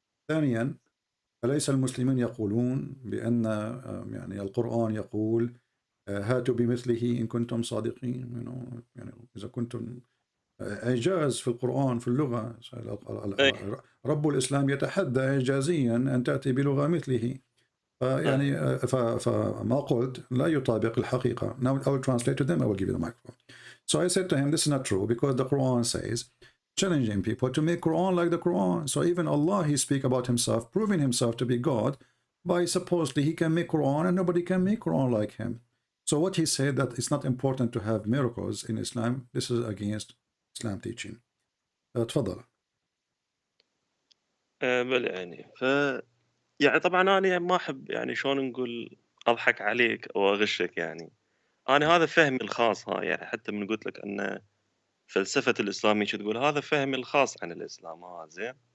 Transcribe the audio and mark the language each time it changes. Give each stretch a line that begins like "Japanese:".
Arabic: ثانيا، فليس المسلمين يقولون بأن يعني القرآن يقول هاتوا بمثله إن كنتم صادقين، يعني إذا كنتم إعجاز في القرآن في اللغة، رب الإسلام يتحدى إعجازيا أن تأتي بلغة مثله. يعني فما قلت لا يطابق الحقيقة.
English: Now I will translate to them, I will give you the microphone. So I said to him, this is not true, because the Quran says, challenging people to make Quran like the Quran. So even Allah, he speak about himself, proving himself to be God, by supposedly he can make Quran and nobody can make Quran like him. So what he said, that it's not important to have miracles in Islam, this is against Islam teaching.
Arabic: تفضل. بل يعني يعني طبعا أنا ما أحب يعني شلون نقول أضحك عليك أو أغشك، يعني أنا هذا فهمي الخاص. يعني حتى من قلت لك أن فلسفة الإسلام تقول هذا فهمي الخاص عن الإسلام. زين.